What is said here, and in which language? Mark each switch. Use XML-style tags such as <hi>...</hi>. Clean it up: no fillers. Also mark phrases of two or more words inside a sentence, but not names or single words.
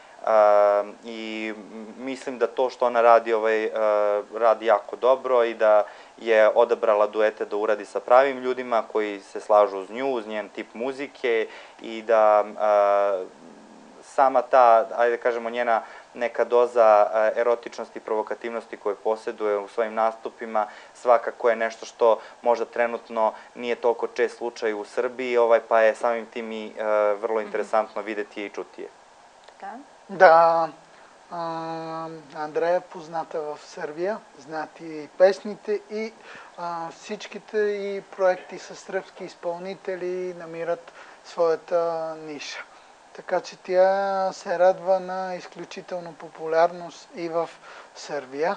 <sr>I mislim da to što ona radi, radi jako dobro i da je odabrala duete da uradi sa pravim ljudima koji se slažu uz nju, uz njen tip muzike i da sama ta, ajde da kažemo, njena neka doza erotičnosti i provokativnosti koju posjeduje u svojim nastupima svakako je nešto što možda trenutno nije toliko čest slučaj u Srbiji, pa je samim tim i vrlo interesantno videti je i čuti je.</sr> <bg>Да, Андрея е позната в Сърбия, знаят и песните и всичките и проекти с сръбски изпълнители намират своята ниша. Така че тя се радва на изключително популярност и в Сърбия.</bg>